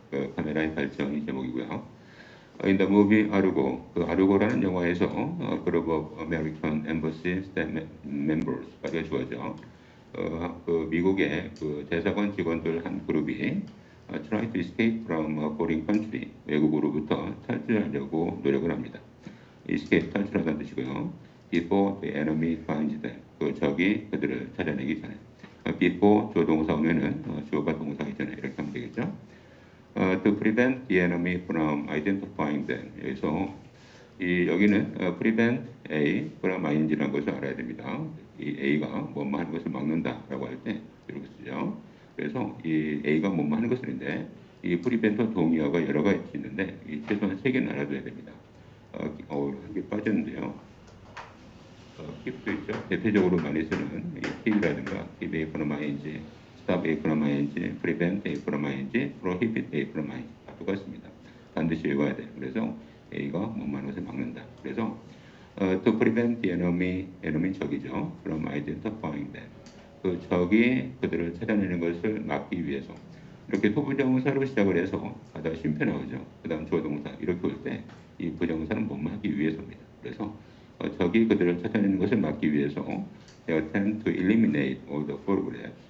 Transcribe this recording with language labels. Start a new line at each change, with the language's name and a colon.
Korean: 그 카메라의 발전이 제목이고요.
English: In the movie 아르고,
Korean: 그 아르고라는 영화에서
English: Group of American Embassy Staff Members가
Korean: 되어주어져. 그 미국의 그 대사관 직원들 한 그룹이
English: try to escape from a foreign country,
Korean: 외국으로부터 탈출하려고 노력을 합니다. escape, 탈출하다는 뜻이고요.
English: before the enemy finds them,
Korean: 그 적이 그들을 찾아내기 전에. before 조동사 오면은 주어가 동사이기 전에 이렇게 하면 되겠죠.
English: To prevent the enemy from identifying them.
Korean: 그래서 여기는 prevent A from ing라는 것을 알아야 됩니다. 이 A가 뭐뭐 하는 것을 막는다라고 할 때 이렇게 쓰죠. 그래서 이 A가 뭐뭐 하는 것인데 이 prevent와 동의어가 여러 가지 있는데 최소한 3개는 알아둬야 됩니다. 이게 빠졌는데요. keep도 있죠. 대표적으로 많이 쓰는 keep이라든가
English: keep A from ing, stop A from ing,
Korean: prevent A from ing, prohibit A from ing 다 똑같습니다. 반드시 외워야 돼요. 그래서 A가 뭐뭐 하는 것을 막는다. 그래서
English: to prevent the enemy
Korean: 적이죠.
English: from identifying them.
Korean: 그 적이 그들을 찾아내는 것을 막기 위해서 이렇게 토부정사로 시작을 해서 가다가 쉼표 나오죠. 그 다음 주어동사 이렇게 올 때 이 부정사는 뭐뭐 하기 위해서입니다. 그래서 적이 그들을 찾아내는 것을 막기 위해서
English: they attempt to eliminate all the photographs.